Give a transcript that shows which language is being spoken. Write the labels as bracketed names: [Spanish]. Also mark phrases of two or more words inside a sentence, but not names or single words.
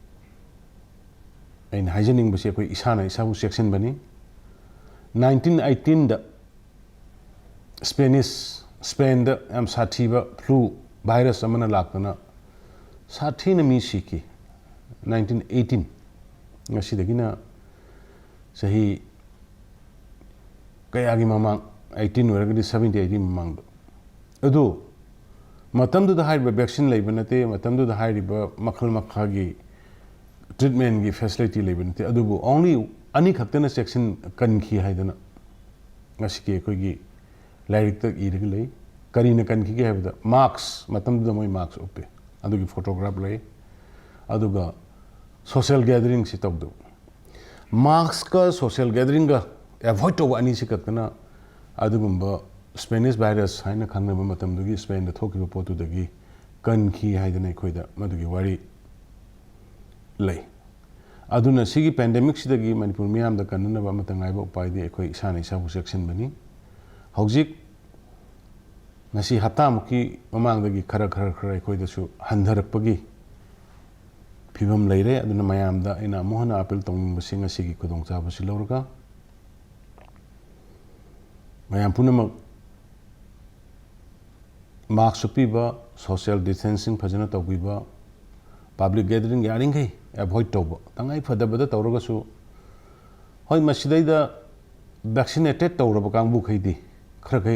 [Manipuri] अइन हाइजनिंग बसे अखोई इसाना इसाबु सेक्शन बनी 1918 दा स्पेन दा एम साथीबा [English] flu virus [Manipuri] अमना लाकना साथी न मी सिकी 1918 ngasidagiना सही कयागी ममांग 18 ओरगदी 70 80 ममांग अदो मतमदु दा हाइब वैक्सीन लेबनते मतमदु दा हाइब मखल मखागी ट्रीटमेंट की फैसिलिटी लेबनते अदुबु ओनली अनी खक्तना सेक्शन कनखी हाइदना ngasiके कोगी लाइरिक तक इरग ले करीना कनखी के हाइबदा मार्क्स मतमदु दा मोय मार्क्स ओपे अदुगी फोटोग्राफ ले अदुगा [English] social gathering [Manipuri] से तब दो मार्क्स का [English] social gathering [Manipuri] का एवॉइड तो अनी से कतना अदुगुंबा [English] Spanish virus [Manipuri] हाइना खंगनबा मतमदुगी स्पेन दा थोकिबा पोतुदगी कनखी हाइदना इखोइदा मदुगी वारी ले अदुना सिगी पेंडेमिक सिदगी मणिपुर मियाम दा कन्ननबा मता ngaइबा उपायदि इखोइ इसाना इसाबु सेक्शन बनी हौजिक ngasi hapta muki mamangdagi khara इखोइदसु हंधरकपगी फिवम लेरे अदुना मयामदा इना मोहना अपील तौनिंगबसि ngasiगी खुदोंचाबसि लौरगा मयाम पुनमक मार्क्स पीबा [English] social distancing [Manipuri] फजना तौबीबा [English] public gathering [Manipuri] यारिंगै एवॉइड तौबा तंगाई फदबदा तौरगसु होय मसिदैदा वैक्सीनेटेड तौरबा कांगबु खैदि खरखै